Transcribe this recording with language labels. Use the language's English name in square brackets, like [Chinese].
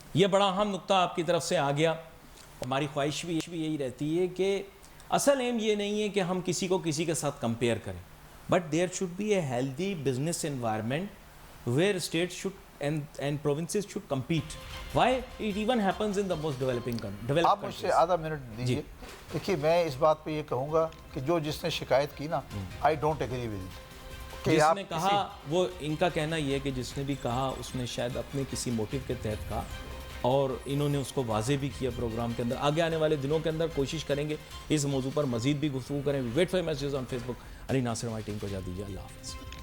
[Urdu] یہ بڑا اہم نقطہ آپ کی طرف سے آ گیا. ہماری خواہش بھی یہی رہتی ہے کہ اصل ایم یہ نہیں ہے کہ ہم کسی کو کسی کے ساتھ کمپیئر کریں, [English] But there should be a healthy business environment where states should and provinces should compete. Why? It even happens in the most developing countries. [Urdu] آپ مجھ سے آدھا منٹ دیجیے. دیکھیے میں اس بات پہ یہ کہوں گا کہ جس نے شکایت کی نا, [English] I don't agree with it. [Urdu] جس نے کہا, وہ ان کا کہنا یہ ہے کہ جس نے بھی کہا اس نے شاید اپنے کسی موٹیو کے تحت کہا, اور انہوں نے اس کو واضح بھی کیا پروگرام کے اندر. آگے آنے والے دنوں کے اندر کوشش کریں گے اس موضوع پر مزید بھی گفتگو کریں. [English] Wait for messages on Facebook. [Urdu] علی ناصر ہماری ٹیم کو اجازت دیجیے. اللہ حافظ.